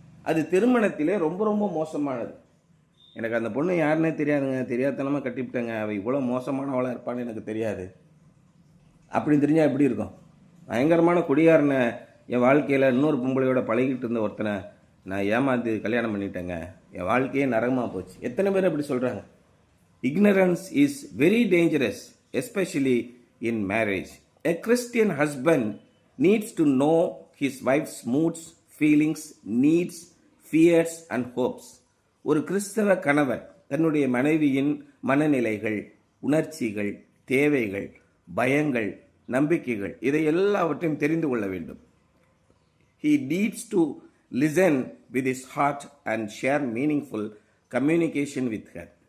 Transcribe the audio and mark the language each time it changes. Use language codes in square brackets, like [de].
[ta] அது திருமணத்திலே ரொம்ப ரொம்ப மோசமானது. எனக்கு அந்த பொண்ணு யாருன்னே தெரியாதுங்க, தெரியாதனமாக கட்டிவிட்டேங்க, அவள் இவ்வளோ மோசமானவளாக இருப்பான்னு எனக்கு தெரியாது அப்படின்னு தெரிஞ்சால் எப்படி இருக்கும்? பயங்கரமான குடிகாரனை என் வாழ்க்கையில் இன்னொரு பொம்பளையோட பழகிட்டு இருந்த ஒருத்தனை நான் ஏமாந்து கல்யாணம் பண்ணிட்டேங்க, என் வாழ்க்கையே நரகமாக போச்சு. எத்தனை பேர் அப்படி சொல்கிறாங்க? [en] Ignorance is very dangerous especially in marriage. A Christian husband needs to know his wife's moods, feelings, needs, fears and hopes. [ta] ஒரு கிறிஸ்தவ கணவன் தன்னுடைய மனைவியின் மனநிலைகள், உணர்ச்சிகள், தேவைகள், பயங்கள், நம்பிக்கைகள் இதை எல்லாவற்றையும் தெரிந்து கொள்ள வேண்டும். [en] He needs to listen with his heart and share meaningful communication with her.